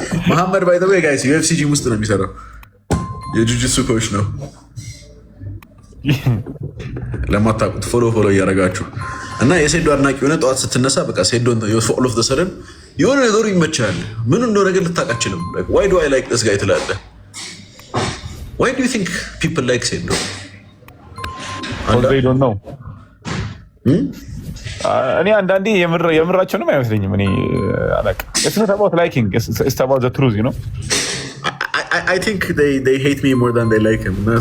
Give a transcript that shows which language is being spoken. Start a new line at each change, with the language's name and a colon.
Amharic: Muhammad, by the way, guys, UFC ጂም ውስጥ ነው የሚሰራው። የጁጂትሱ ኮች ነው። ለማታውቁት ፎሎ እያደረጋችሁ እና የሴዶ አድናቂ የሆነ ጠዋት ስትነሳ በቃ ሴዶ
English: ኦል ኦፍ ዘ ሰደን
Amharic: የሆነ ነገሩ ይመቻል። ምን እንደሆነ ግን ልታውቅ አትችልም።
English: why do I like this guy
Amharic: ትላለህ?
English: Why do you think people like Sendo? They don't know.
Amharic: እኔ አንዳንዴ የምራቸውንም አይመስለኝም። እኔ አላውቅም።
English: It's not about liking. It's about the truth, you know. I think they hate me more than they like him.